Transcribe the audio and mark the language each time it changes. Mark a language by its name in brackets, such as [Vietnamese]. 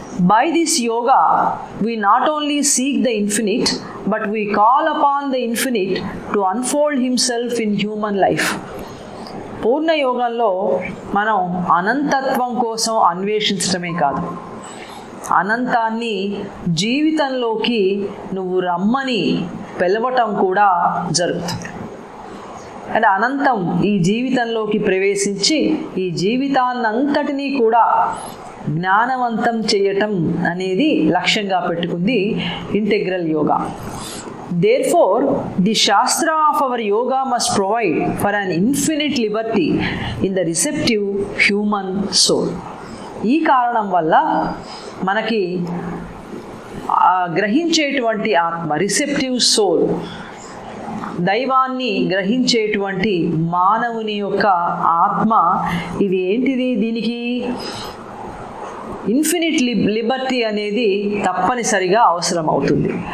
[English] By this yoga, we not only seek the infinite, but we call upon the infinite to unfold himself in human life. [Telugu] పూర్ణ యోగంలో మనం అనంతత్వం కోసం అన్వేషించడమే కాదు, అనంతాన్ని జీవితంలోకి నువ్వు రమ్మని పిలవటం కూడా జరుగుతుంది. అంటే అనంతం ఈ జీవితంలోకి ప్రవేశించి ఈ జీవితాన్నంతటినీ కూడా జ్ఞానవంతం చేయటం అనేది లక్ష్యంగా పెట్టుకుంది integral yoga. [English] Therefore, the Shastra of our yoga must provide for an infinite liberty in the receptive human soul. [Telugu] ఈ కారణం వల్ల మనకి గ్రహించేటువంటి ఆత్మ, రిసెప్టివ్ సోల్, దైవాన్ని గ్రహించేటువంటి మానవుని యొక్క ఆత్మ, ఇది ఏంటిది? దీనికి ఇన్ఫినిట్ లిబర్టీ అనేది తప్పనిసరిగా అవసరం అవుతుంది.